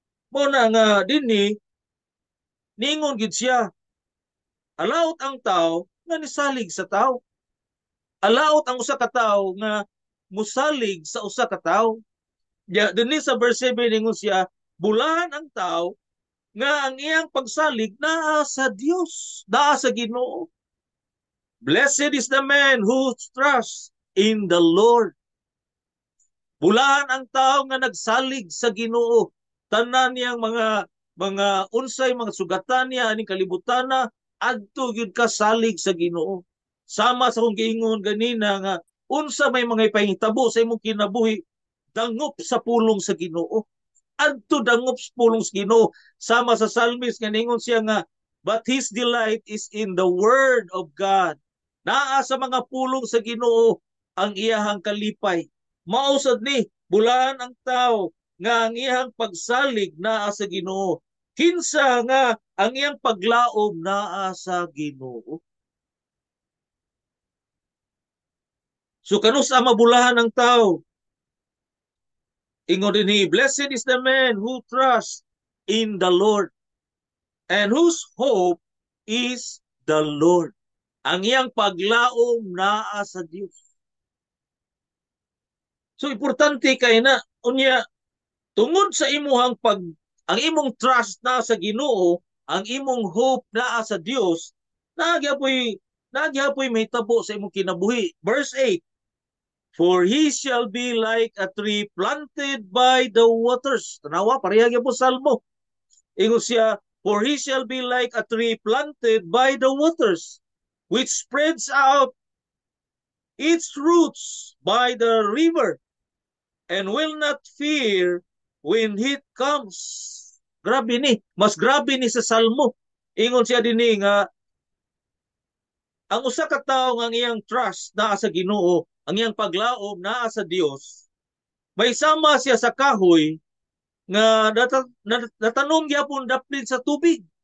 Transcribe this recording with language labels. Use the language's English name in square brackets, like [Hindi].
[Cebuano] Mao na nga dinhi ningon gid siya. Alaot ang tao nga nisalig sa tao. Alaot ang usa ka tawo nga musalig sa usa ka tawo. Ya dinhi sa verse 7 ningon siya, bulahan ang tao nga ang iyang pagsalig naa sa Dios, naa sa Ginoo. [English] Blessed is the man who trusts in the Lord. [Cebuano] Bulahan ang tao nga nagsalig sa Ginoo. Tanan niyang mga unsay mga sugatan niya aning kalibutan na adto gyud ka salig sa Ginoo. Sama sa kung giingon ganina nga unsa may mga ipahitabo sa imong kinabuhi, dangop sa pulong sa Ginoo. Adto dangop sa pulong sa Ginoo. Sama sa Psalmist nga ningon siya nga, [English] but his delight is in the word of God. [Cebuano] Naa sa mga pulong sa Ginoo ang iyahang kalipay. Mausad ni bulahan ang tao nga ang iyang pagsalig naa sa Ginoo. Kinsa nga ang iyang paglaom naa sa Ginoo. So kanusa mabulahan ng tao? Ingon dinhi, [English] blessed is the man who trusts in the Lord and whose hope is the Lord. [Cebuano] Ang iyang paglaom naa sa Dios. So importante kay na unya tungod sa imuhang ang imong trust na sa Ginoo, ang imong hope naa sa Dios, nagyapoy may tabo sa imong kinabuhi. [English] Verse 8, for he shall be like a tree planted by the waters. [Cebuano] Tanawa, pareha gyud po Salmo. Ingon siya, [English] for he shall be like a tree planted by the waters, which spreads out its roots by the river, and will not fear when heat comes. [Cebuano] Grabe ni, mas grabe ni sa Salmo. Ingon siya dinhi nga ang usa ka tawo nga iyang trust naa sa Ginoo, ang iyang paglaom naa sa Dios, may sama siya sa kahoy nga natanom gyapon daplin sa tubig.